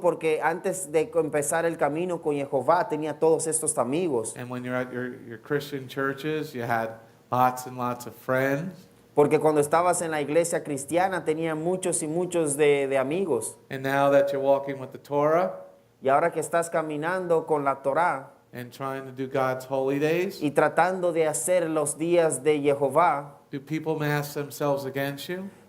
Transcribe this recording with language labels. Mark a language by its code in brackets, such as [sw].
[es] Porque antes de empezar el camino con Jehová tenía todos estos amigos. [en] And when you're at your Christian churches, you had lots and lots of friends. [es] Porque cuando estabas en la iglesia cristiana tenía muchos y muchos de amigos. [en] And now that you're walking with the Torah [es] Y ahora que estás caminando con la Torá [en] and trying to do God's holy days, [es] y tratando de hacer los días de Jehová, [en] do people mass themselves against you?